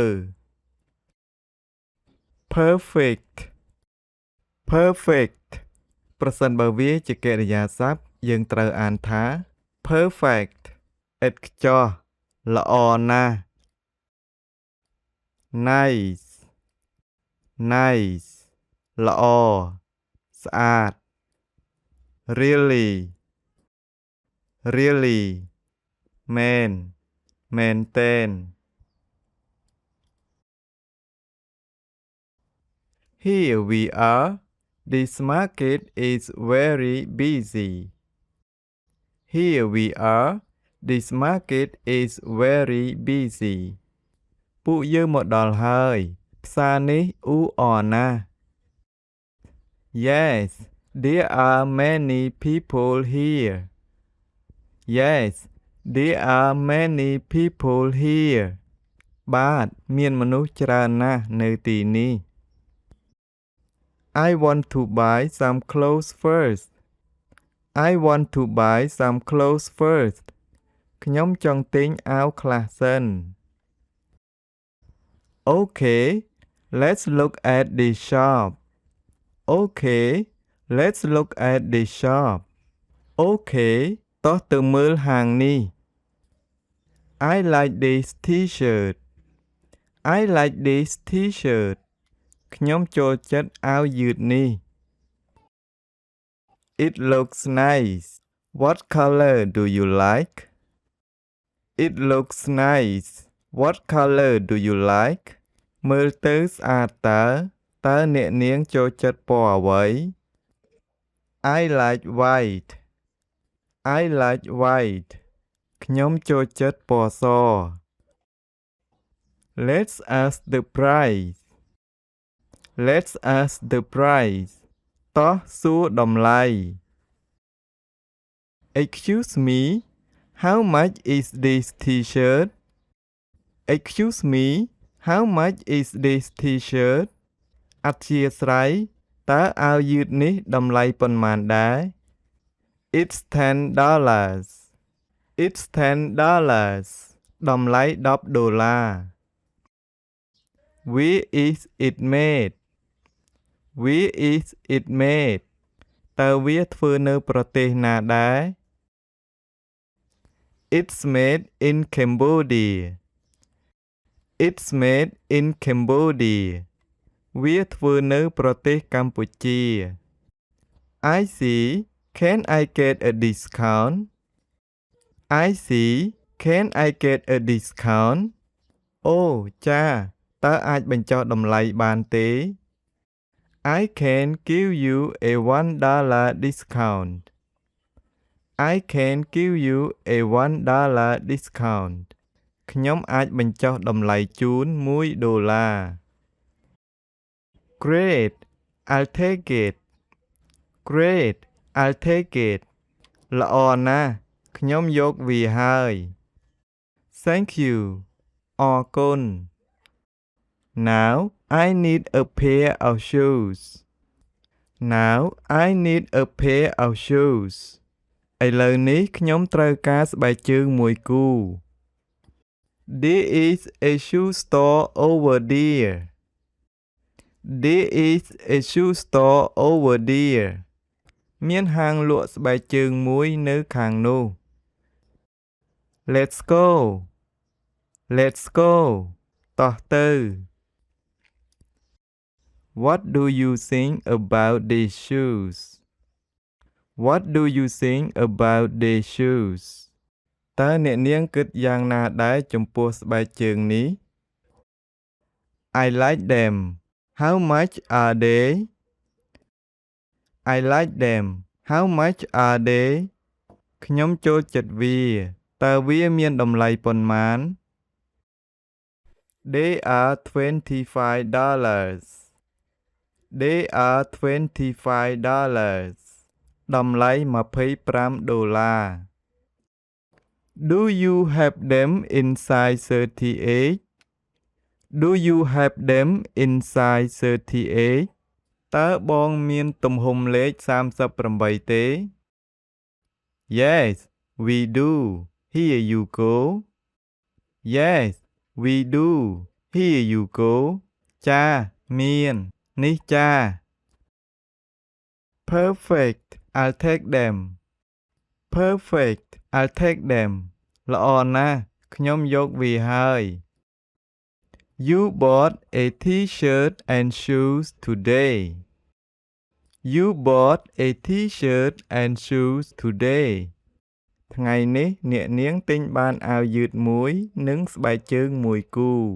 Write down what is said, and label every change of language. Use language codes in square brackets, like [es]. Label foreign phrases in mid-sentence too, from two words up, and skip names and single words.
[en] perfect perfect [km] ប្រសិនបើវាជាកិរិយាសព្ទយើងត្រូវអានថា perfect ឥតខ្ចោះ ល្អណាស់ [en] nice nice [km] ល្អ ស្អាត [en] really really [km] មែន មែនទែន [en] Here we are. This market is very busy. Here we are. This market is very busy. [km] ពួកយើងមកដល់ហើយ ផ្សារនេះអ៊ូអរណាស់ [en] Yes, there are many people here. Yes, there are many people here. [km] បាទមានមនុស្សច្រើនណាស់នៅទីនេះ [en] I want to buy some clothes first. I want to buy some clothes first. [km] ខ្ញុំចង់ទិញអាវខ្លះសិន [en] Okay, let's look at this shop. Okay, let's look at this shop. [km] Okay, តោះទៅមើលហាងនេះ [en] I like this t-shirt. I like this t-shirt. [km] ខ្ញុំចូលចិត្តអាវយឺតនេះ [en] It looks nice. What color do you like? It looks nice. What color do you like? [km] មើលទៅស្អាតតើអ្នកនាងចូលចិត្តពណ៌អ្វី [en] I like white. I like white. [km] ខ្ញុំចូលចិត្តពណ៌ស [en] Let's ask the price. Let's ask the price. [km] តោះសួរតម្លៃ [en] Excuse me, how much is this t-shirt? Excuse me, how much is this t-shirt? [km] អធ្យាស្រ័យតើអាវយឺតនេះតម្លៃប៉ុន្មានដែរ [en] It's $10. It's $10. តម្លៃ$10 Where is it made? Where is it made? [km] តើវាធ្វើនៅប្រទេសណាដែរ [en] It's made in Cambodia. It's made in Cambodia. [km] វាធ្វើនៅប្រទេសកម្ពុជា [en] I see. Can I get a discount? I see. Can I get a discount? [km] អូចាតើអាចបញ្ចុះតម្លៃបានទេ [en] I can give you a $1 discount. I can give you a $1 discount. [km] ខ្ញុំអាចបញ្ចុះតម្លៃជូន$1 [en] Great, I'll take it. Great, I'll take it. [km] ល្អណាស់ខ្ញុំយកវាហើយ [en] Thank you អរគុណ Now I need a pair of shoes Now I need a pair of shoes [km] ឥឡូវនេះខ្ញុំត្រូវការស្បែកជើងមួយគូ [en] There is a shoe store over there There is a shoe store over there [km] មានហាងលក់ស្បែកជើងមួយនៅខាងនោះ [en] Let's go Let's go [km] តោះទៅ [en] What do you think about these shoes What do you think about these shoes [km] តើអ្នកនាងគិតយ៉ាងណាដែរចំពោះស្បែកជើងនេះ [en] I like them How much are they I like them How much are they [km] ខ្ញុំចូលចិត្តវាតើវាមានតម្លៃប៉ុន្មាន [en] They are $25 They are $25 តម្លៃ$25 Do you have them in size 38 Do you have them in size 38 [km] តើបងមានទំហំលេខ38ទេ [en] Yes we do Here you go Yes we do Here you go [km] ចាមាននេះចា [en] Perfect I'll take them Perfect I'll take them [km] ល្អណាស់ខ្ញុំយកវាហើយ [en] You bought a t-shirt and shoes today You bought a t-shirt and shoes today [km] ថ្ងៃនេះអ្នកនាងទិញបានអាវយឺតមួយនិងស្បែកជើងមួយគូ